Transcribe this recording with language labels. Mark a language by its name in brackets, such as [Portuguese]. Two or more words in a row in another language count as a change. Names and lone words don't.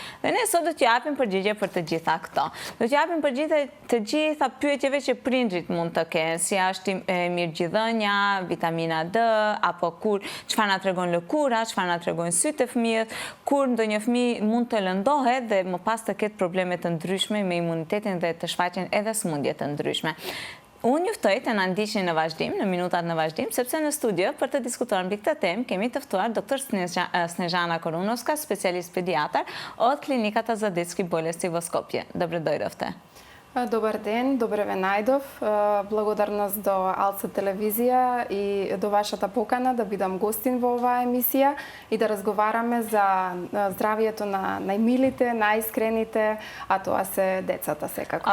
[Albanian] Dhe ne sot do t'ju japim përgjigje për të gjitha këto. Do t'ju japim përgjigje të gjitha pyetjeve që prindrit mund të kenë, si është mirëgjidhënia, vitamina D, apo kur çfarë na tregon lëkura, çfarë na tregojnë sytë e fëmijës, kur ndonjë fëmijë mund të lëndohet dhe më pas të ketë probleme të ndryshme me imunitetin dhe të shfaqen edhe sëmundje të ndryshme. Unë juftoj të na ndiqni në vazhdim, në minutat në vazhdim, sepse në studio për të diskutuar mbi këtë temë kemi të ftuar dr. [Macedonian] Snežana Korunovska, специјалист педијатар од Клиника Тазадетски болести во Скопје. Добре дојдовте. Добар ден, добре ве најдов. Благодарност до Алца телевизија и до вашата покана да бидам гостин во оваа емисија и да разговараме за здравието на најмилите, најискрените, а тоа се децата секако.